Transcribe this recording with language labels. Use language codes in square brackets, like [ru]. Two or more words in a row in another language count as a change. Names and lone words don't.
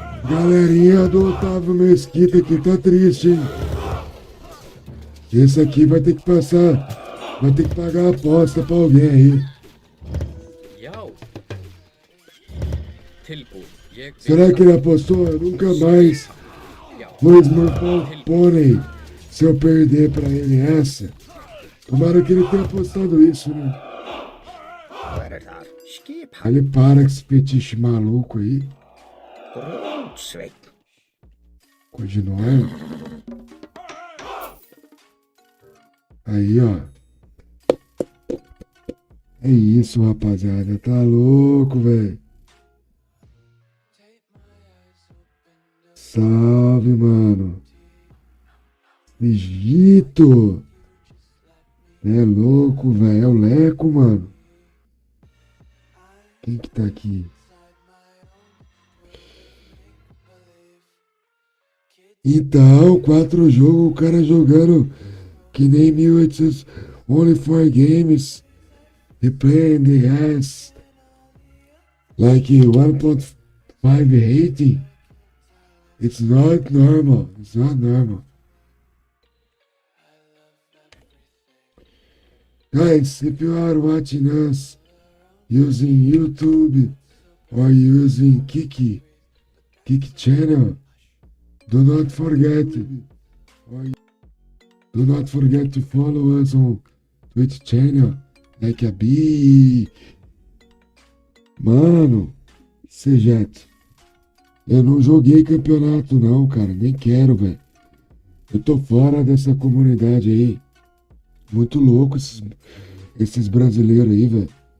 [pt] Galerinha do Otávio Mesquita aqui tá triste, hein? Esse aqui vai ter que passar. Vai ter que pagar a aposta pra alguém aí. [is] Já. Tilbúin. Ég vil [pt] Será que ele apostou? Eu nunca mais [is] Já. [pt] vou esmurfar o pônei se eu perder pra ele essa. Tomara que ele tenha apostado isso, né? [is] Hver þar? Skip [pt] Aí ele para com esse fetiche maluco aí. [is] Grjótsveinn. [pt] Continuando. Aí, ó. É isso, rapaziada. Tá louco, velho. Salve, mano. Egito. É louco, velho. É o Leco, mano. Quem que tá aqui? Então, 4 jogos, o cara jogando que nem 1800, [en] only 4 games, he playing the ass, like 1.5 rating, it's not normal, it's not normal. Guys, if you are watching us using YouTube or using Kiki channel, do not forget to follow us on Twitch channel, like a bee. [pt] Mano, Sejet, eu não joguei campeonato não, cara, nem quero, velho. Eu tô fora dessa comunidade aí. Muito louco esses brasileiros aí, velho.